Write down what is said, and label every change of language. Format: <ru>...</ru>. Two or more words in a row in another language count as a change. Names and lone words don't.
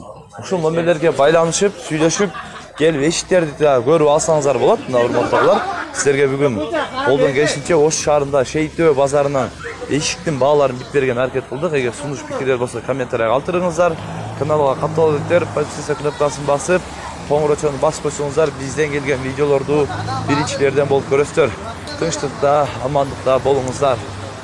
<ky>Ушул номерлерге байланышып, сүйлөшүп, келип эшиктерди да көрүп алсаңыздар болот. Мына урматтуулар, сиздерге бүгүн колдон келишинче Ош шаарында Шейтөбө базарынан эшиктин бааларын билип берген аракет кылдык. Эгер сунуш пикирлер болсо комментарийга калтырыңыздар. Каналга катталып өтүп, подписаться кнопкасын басып,</ky> <uz>qo'ng'iroqchani basib qo'ysangiz bizden kelgan videolarni birinchilardan bo'lib ko'rasizlar. Tinchlikda, omonlikda bo'lingizlar.</uz>